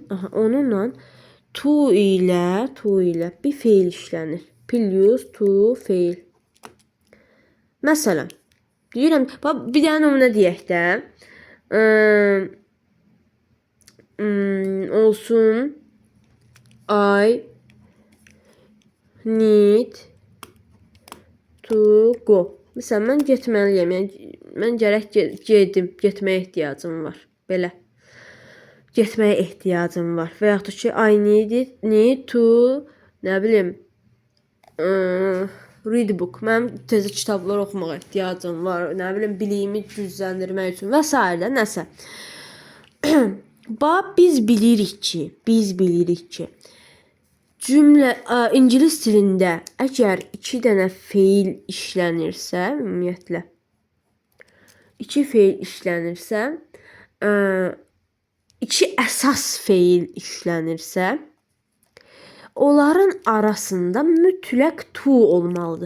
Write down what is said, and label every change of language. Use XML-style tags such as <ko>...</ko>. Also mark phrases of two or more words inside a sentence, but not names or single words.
<az>Onunla to ilə bir feil işlənir. Plus to fail. Məsələn, deyirəm, bir dənə nümunə deyək də. Olsun.</az> <en>I need to go.</en> <az>Məsələn, mən getməliyəm. Yəni, mən gərək gedim. Getməyə ehtiyacım var. Belə. Getməyə ehtiyacım var. Və yaxud ki,</az> <en>I need to,</en> <az>nə bilim,</az> <en>read book.</en> <az>Mənim təzə kitablar oxumağa ehtiyacım var. Nə bilim, biliyimi gücləndirmək üçün və s. nəsə. Biz bilirik ki, cümlə ingilis dilində əgər iki dənə feil işlənirsə, ümumiyyətlə iki feil işlənirsə, iki əsas feil işlənirsə, onların arasında mütləq to olmalıdır.</az>